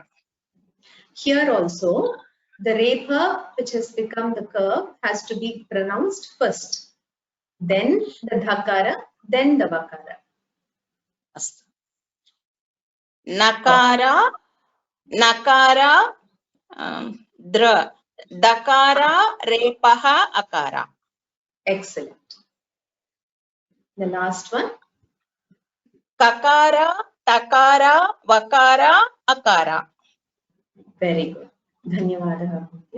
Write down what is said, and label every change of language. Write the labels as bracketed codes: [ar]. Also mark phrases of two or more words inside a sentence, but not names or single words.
[en] Here also, the repa, which has become the curve, has to be pronounced first. Then the dhakara, then the vakara. [hi] Nakara, nakara, dra, dakara, repaha, akara. [en] Excellent. The last one. [hi] Kakara, takara, vakara, akara. [en] Very good. Dhanyawad.